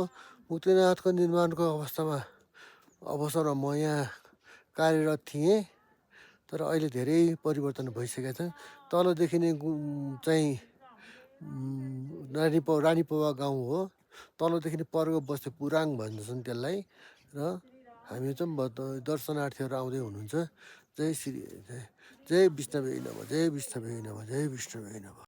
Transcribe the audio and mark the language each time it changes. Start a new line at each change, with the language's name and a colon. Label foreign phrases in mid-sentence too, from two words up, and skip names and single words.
Nepali: मुक्तिनाथको निर्माणको अवसरमा म यहाँ कार्यरत थिएँ, तर अहिले धेरै परिवर्तन भइसकेका छन्। तलदेखि नै चाहिँ रानीपौवा गाउँ हो। तलदेखि नै परको बस्ती पुराङ भन्छन् त्यसलाई। र हामी चाहिँ दर्शनार्थीहरू आउँदै हुनुहुन्छ।
Sanskrit: जय विष्णवे नमः, जय विष्णवे नमः, जय विष्णवे नमः।